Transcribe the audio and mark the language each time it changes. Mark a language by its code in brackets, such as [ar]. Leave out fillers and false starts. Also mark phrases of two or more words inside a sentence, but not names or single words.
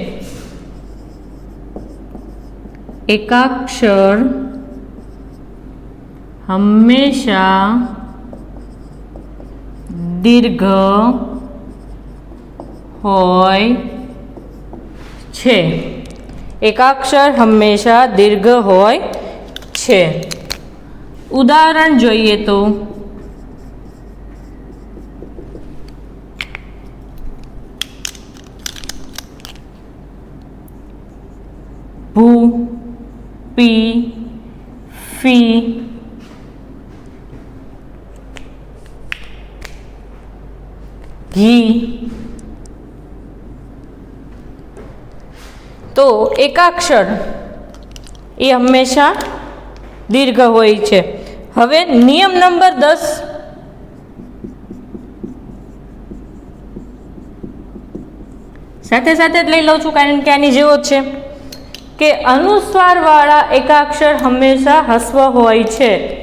[gu] એકાક્ષર હમેશા દીર્ઘ હોય છે। એકાક્ષર હમેશા દીર્ઘ હોય છે। उदाहरण જોઈએ તો ભૂ પી ફી ઘી। તો એકાક્ષર યે હમેશા દીર્ઘ હોય છે। હવે નિયમ નંબર 10 સાથે સાથે જ લઈ લઉં છું કારણ કે આની જેવો જ છે કે અનુસ્વારવાળા એકાક્ષર હંમેશા હસ્વ હોય છે।